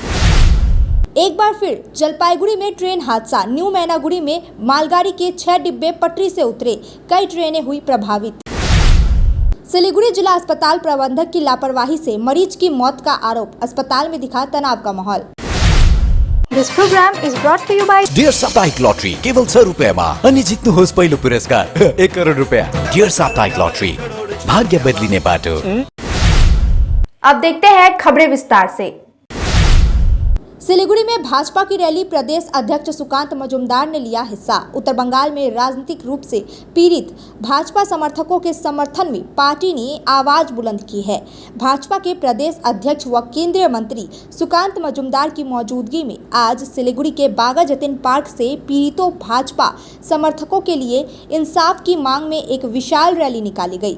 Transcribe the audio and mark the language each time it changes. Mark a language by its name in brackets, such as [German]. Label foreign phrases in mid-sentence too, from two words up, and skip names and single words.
[Hindi] एक बार फिर जलपाईगुड़ी में ट्रेन हादसा, न्यू मैनागुड़ी में मालगाड़ी के 6 डिब्बे पटरी से उतरे, कई ट्रेनें हुई प्रभावित। सिलीगुड़ी जिला अस्पताल प्रबंधक की लापरवाही से मरीज की मौत का आरोप, अस्पताल में दिखा तनाव का माहौल। [English] This program is brought to you by [Nepali] डियर साप्ताहिक लॉटरी केवल 6 रुपयामा अनि जित्नुहोस् पहिलो पुरस्कार 1 करोड रुपया। डियर साप्ताहिक लॉटरी, भाग्य बदलिने बाटो। [Hindi] अब देखते हैं खबरें विस्तार से। सिलीगुड़ी में भाजपा की रैली, प्रदेश अध्यक्ष सुकांत मजूमदार ने लिया हिस्सा। उत्तर बंगाल में राजनीतिक रूप से पीड़ित भाजपा समर्थकों के समर्थन में पार्टी ने आवाज बुलंद की है। भाजपा के प्रदेश अध्यक्ष व केंद्रीय मंत्री सुकांत मजूमदार की मौजूदगी में आज सिलीगुड़ी के बागा जतीन पार्क से पीड़ितों भाजपा समर्थकों के लिए इंसाफ की मांग में एक विशाल रैली निकाली गई।